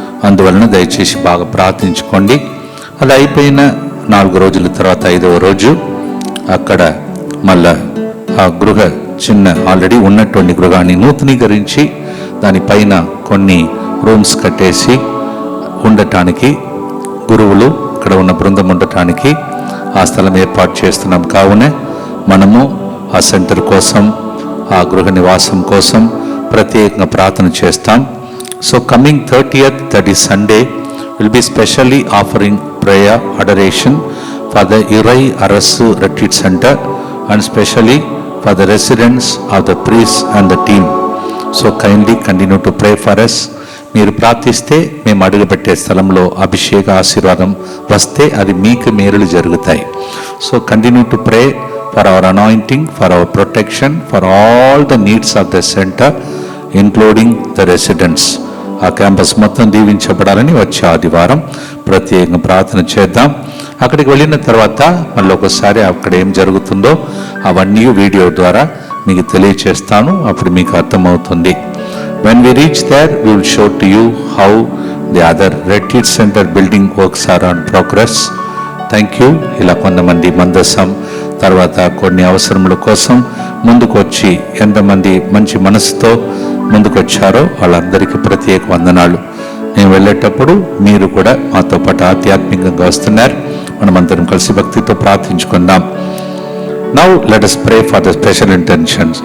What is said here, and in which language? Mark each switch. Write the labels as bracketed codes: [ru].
[te] అందువలన దయచేసి బాగా ప్రార్థించుకోండి. అది అయిపోయిన 4 రోజుల తర్వాత 5వ రోజు అక్కడ మళ్ళా ఆ చిన్న ఆల్రెడీ ఉన్నటువంటి గృహాన్ని నూతనీకరించి దానిపైన కొన్ని రూమ్స్ కట్టేసి ఉండటానికి గురువులు ఇక్కడ ఉన్న బృందం ఉండటానికి ఆ స్థలం ఏర్పాటు చేస్తున్నాం. కావున మనము ఆ సెంటర్ కోసం ఆ గృహ నివాసం కోసం ప్రత్యేకంగా ప్రార్థన చేస్తాం. [en] So coming 30th, that is Sunday, will be specially offering prayer adoration for the Irai Arasu Retreat Center and specially for the residents of the priests and the team. So kindly continue to pray for us. [te] మీరు ప్రార్థిస్తే మేము అడుగుపెట్టే స్థలంలో అభిషేక ఆశీర్వాదం వస్తే అది మీకు మేలులు జరుగుతాయి. [en] So continue to pray for our anointing, for our protection, for all the needs of the centre including the residents. [te] ఆ క్యాంపస్ మొత్తం దీవించబడాలని వచ్చే ఆదివారం ప్రత్యేకంగా ప్రార్థన చేద్దాం. అక్కడికి వెళ్ళిన తర్వాత మళ్ళీ ఒకసారి అక్కడ ఏం జరుగుతుందో అవన్నీ వీడియో ద్వారా మీకు తెలియచేస్తాను. అప్పుడు మీకు అర్థమవుతుంది. [en] When we reach there, we will show to you how the other retreat center building works are on progress. Thank you. [te] ఇలా కొంతమంది మందసం తర్వాత కొన్ని అవసరముల కోసం ముందుకు వచ్చి ఎంతమంది మంచి మనసుతో ముందుకు వచ్చారో వాళ్ళందరికీ ప్రత్యేక వందనాలు. నేను వెళ్ళేటప్పుడు మీరు కూడా మాతో పాటు ఆధ్యాత్మికంగా వస్తున్నారు. మనమందరం కలిసి భక్తితో ప్రార్థించుకుందాం. [en] Now let us pray for the special intentions.